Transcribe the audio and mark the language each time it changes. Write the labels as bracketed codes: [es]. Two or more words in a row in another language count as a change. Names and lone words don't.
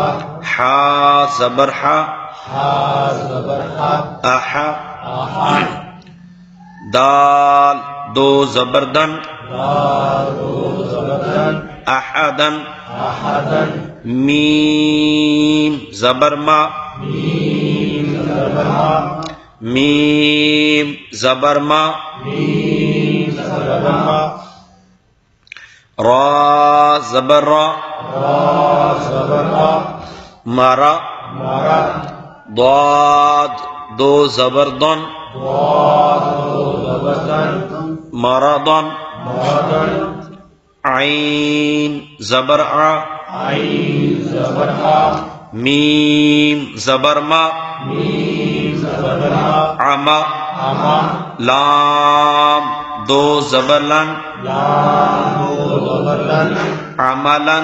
[ur] حا زبر حا، ہا زبر ہا، احا، آہا، دال دو زبردن، دال دو زبردن، احدن، احدن، میم زبر ما، میم زبر ما، میم زبر ما، میم زبر ما، را زبر را، را زبر را، مرا، مرا، ضاد دو زبردن، ضاد دو زبردن، مرضن، مردن، عین زبر ع، عین زبر آ، میم زبر ما، میم زبر آ، عما، اما، لام دو زبر لن، لام دو زبردن، عملن،